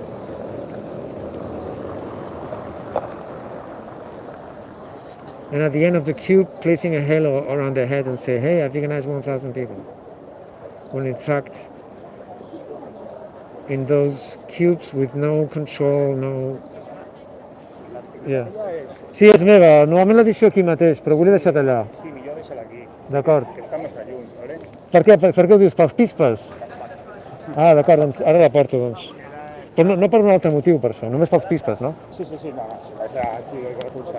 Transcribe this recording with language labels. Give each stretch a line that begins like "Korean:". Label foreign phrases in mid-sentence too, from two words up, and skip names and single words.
English: And at the end of the cube, placing a halo around their heads and say, hey, I veganized 1,000 people. When in fact, in those cubes with no control, no... Yeah.
Catalan: Sí, és meva. Normalment la deixo aquí mateix, però vull deixar allà. Sí, millor deixa-la aquí, D'acord. que està més a lluny, vale? Per què ho dius? Pels pispes? Ah, d'acord, doncs ara la porto, doncs. Però no per un altre motiu, per això, només pels pispes, no? Sí, no, si el que recolzarà...